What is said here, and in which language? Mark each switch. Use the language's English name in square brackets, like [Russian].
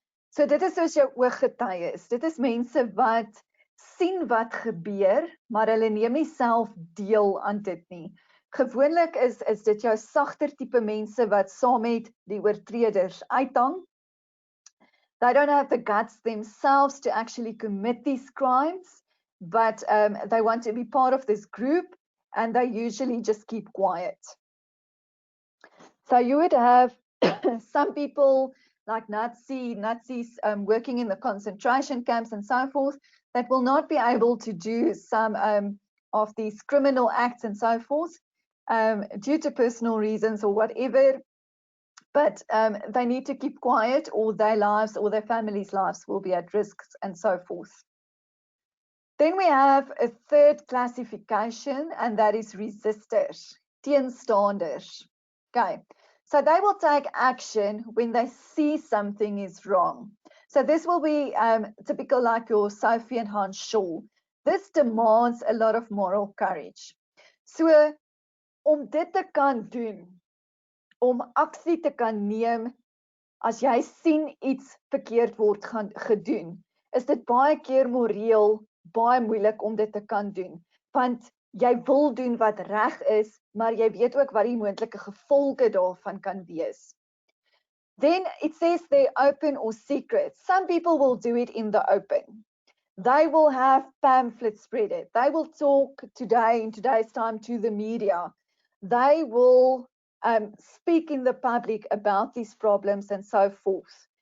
[Afrikaans] So dit is soos jou ooggetuies. Dit is mense wat sien wat gebeur, maar hulle neem nie self deel aan dit nie. Gewoonlik is dit jou sagter tipe mense wat saam met die oortreders uithang. [English] They don't have the guts themselves to actually commit these crimes, but they want to be part of this group and they usually just keep quiet. So you would have some people like Nazis working in the concentration camps and so forth that will not be able to do some of these criminal acts and so forth due to personal reasons or whatever, but they need to keep quiet or their lives or their families' lives will be at risk and so forth. Then we have a third classification and that is resistors, teenstanders. Okay, so they will take action when they see something is wrong. So this will be typical like your Sophie and Hans Shaw. This demands a lot of moral courage. [Afrikaans] So om dit te kan doen, om aksie te kan neem as jy sien iets verkeerd word gedoen, is dit baie keer moreel baie moeilik om dit te kan doen, want jy wil doen wat reg is, maar jy weet ook wat die moontlike gevolge daarvan kan wees. [English] Then it says they're open or secret. Some people will do it in the open. They will have pamphlets spread it. They will talk today, in today's time, to the media. They will speak in the public about these problems and so forth.